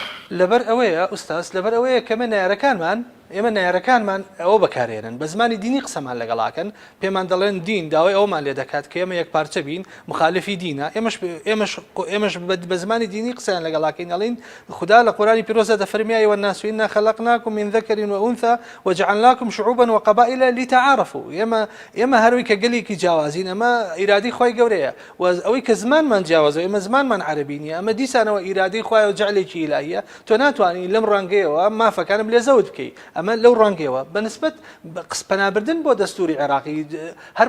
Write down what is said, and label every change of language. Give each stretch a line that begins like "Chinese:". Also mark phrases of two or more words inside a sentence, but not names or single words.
Central Kurdish: لەبەر ئەوەیە ئوستاس لەبەر ئەوەیە کەمە نارەکانمان ئێمە نارەکانمان ئەوە بەکارێنن بە زمانی دینی قسەمان لەگەڵاکەن پێمان دەڵێن دین داوای ئەومان لێ دەکات کە ئێمە یەک پارچە بین مخالفی دینە ئێمەش بە زمانی دینی قسەیان لەگەڵاکەین ئەڵین خدا لە قورآنی پیرۆزە دەفەرمیایە
Arabic: والناس إنا خلقناكم من ذكر وأنثى وجعلناكم شعوبا وقبائل لتعارفوا
Central Kurdish: ئێمە هەروی کە گەلێکی جیاوازین ئەمە ئیرادی خۆی گەورەیە و ئەوەی کە زمانمان جیاوازەوە ئێمە زمانمان عەربی نیە ئەمە دیسانەوە ئیرادی خۆی و جعلێکی ئیلاهیە تۆ ناتوانین لەم ڕەنگەیەوە مافەکانم لێ زەوت بکەیت ئەمە لەو ڕەنگەوە بەنسبەت قسپەنابردن بۆ دەستوری عێراقی هەر بە